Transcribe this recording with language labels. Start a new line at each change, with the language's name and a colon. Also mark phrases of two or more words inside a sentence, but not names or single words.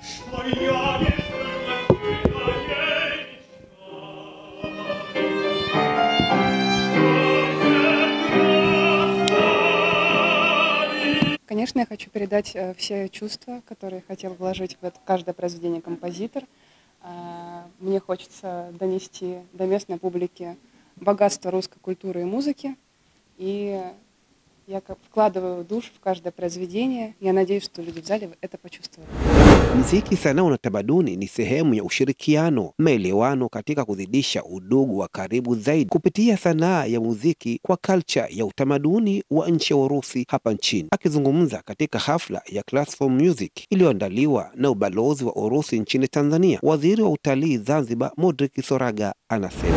Russian: Конечно, я хочу передать все чувства, которые хотел вложить в это каждое произведение композитор. Мне хочется донести до местной публики богатство русской культуры и музыки. И я вкладываю душу в каждое произведение. Я надеюсь, что люди в зале это почувствовали.
Swahili: Muziki, sanaa na tamaduni ni sehemu ya ushirikiano, maelewano katika kuzidisha udugu wa karibu zaidi kupitia sanaa ya muziki kwa culture ya utamaduni wa nchi ya Urusi hapa nchini. Akizungumza katika hafla ya Classical Music iliyoandaliwa na ubalozi wa Urusi nchini Tanzania, waziri wa utalii Zanzibar Modric Soraga anasema